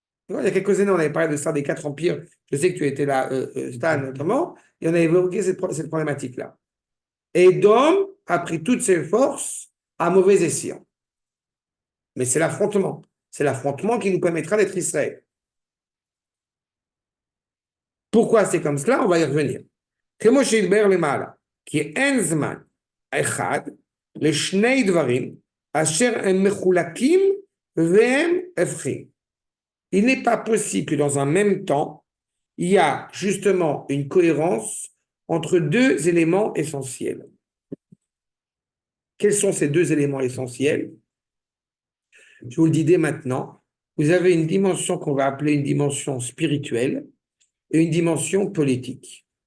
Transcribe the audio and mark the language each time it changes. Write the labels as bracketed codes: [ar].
[fr] Il y a quelques années, on avait parlé de ça, des 4 empires. Je sais que tu étais là, Stan, notamment, et on avait évoqué cette problématique-là. Édom a pris toutes ses forces à mauvais escient. Mais c'est l'affrontement. C'est l'affrontement qui nous permettra d'être Israël. Pourquoi c'est comme cela? On va y revenir. [he] כמו שהתבהר למעלה, כי אין זמן אחד לשני דברים אשר הם מחולקים והם הופכים. [fr] Il n'est pas possible que dans un même temps, il y a justement une cohérence entre deux éléments essentiels. Quels sont ces deux éléments essentiels? Je vous le dis dès maintenant. Vous avez une dimension qu'on va appeler une dimension spirituelle et une dimension politique.